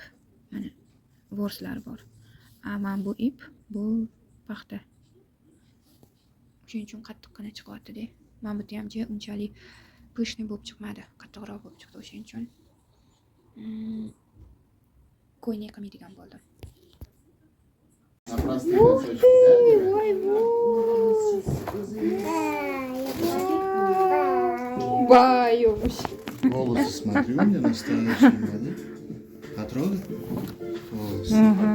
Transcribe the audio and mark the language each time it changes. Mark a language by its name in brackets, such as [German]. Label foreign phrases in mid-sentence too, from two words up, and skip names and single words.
[Uzbek] Mana vorslar bor. Ama bu ip, bu paxta. Shuning uchun qattiqqina chiqyapti-da. Men bu ham unchalik pishni bo'lib chiqmadi. Qattiqroq bo'lib chiqdi o'shaning uchun. Ko'ylak qilmaydigan bo'ldim. Баюш. [Russian] Волосы смотри, у меня настоящие, да? Потрогай. Волосы. Ага.